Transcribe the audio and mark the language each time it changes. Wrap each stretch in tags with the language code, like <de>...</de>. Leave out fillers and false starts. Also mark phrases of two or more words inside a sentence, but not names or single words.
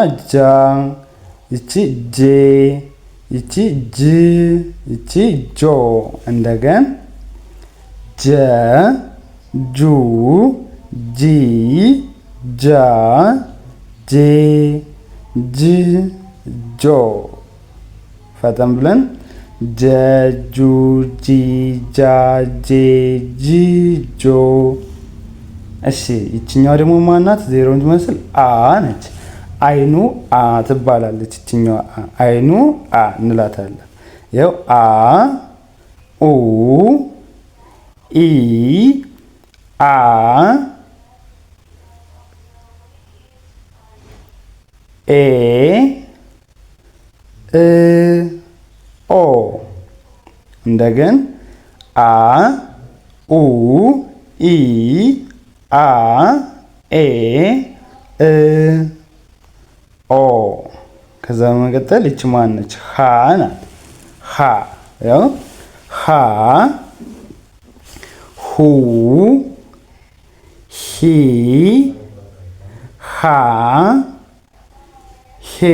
<am>ጃ፣ ይቺ ጄ፣ ይቺ ጅ፣ ይቺ ጆ። እንደገን ጀ ጁ ጂ ጃ ጄ ጅ ጆ። ፈጠን ብለን ጀ ጁ ጂ ጃ ጄ ጅ ጆ። እሺ ይችኛዋ ደግሞ ማናት? ዜሮ የምትመስል አ ነች። አይኑ አ ትባላለች። ይችኛዋ አይኑ አ እንላታለን። ያው አ ኡ ኢ አ ኤ እ ኦ። እንደገን አ ኡ ኢ አ ኤ እ ኦ። ከዛ በመቀጠል ይቺ ማነች? ሀ ናት። ሀ ያው ሀ ሁ ሂ ሃ ሄ</am>